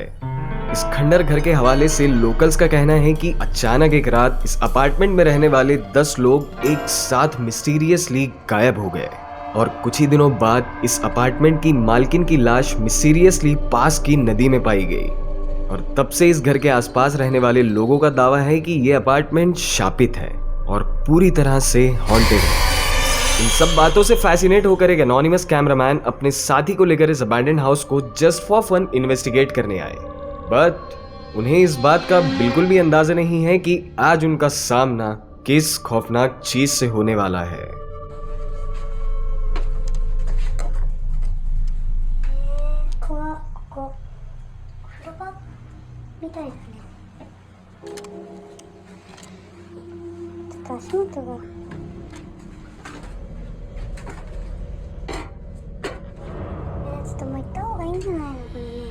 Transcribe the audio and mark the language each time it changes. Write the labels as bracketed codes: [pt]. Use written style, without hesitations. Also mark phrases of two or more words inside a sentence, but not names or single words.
[hi] इस खंडर घर के हवाले से लोकल्स का कहना है कि अचानक एक रात इस अपार्टमेंट में रहने वाले 10 लोग एक साथ मिस्टीरियसली गायब हो गए और कुछ ही दिनों बाद इस अपार्टमेंट की मालकिन की लाश मिस्टीरियसली पास की नदी में पाई गई और तब से इस घर के आसपास रहने वाले लोगों का दावा है कि यह अपार्टमेंट शापित है और पूरी तरह से हॉन्टेड है। इन सब बातों से फैसिनेट होकर एक [en] anonymous cameraman [hi] अपने साथी को लेकर इस [en] abandoned house [hi] को [en] just for fun investigate [hi] करने आए, बट उन्हें इस बात का बिल्कुल भी अंदाजा नहीं है कि आज उनका सामना किस खौफनाक चीज से होने वाला है। [ja] みたいだね。ちょっと足元が。ちょっともう行った方がいいんじゃないのこれね。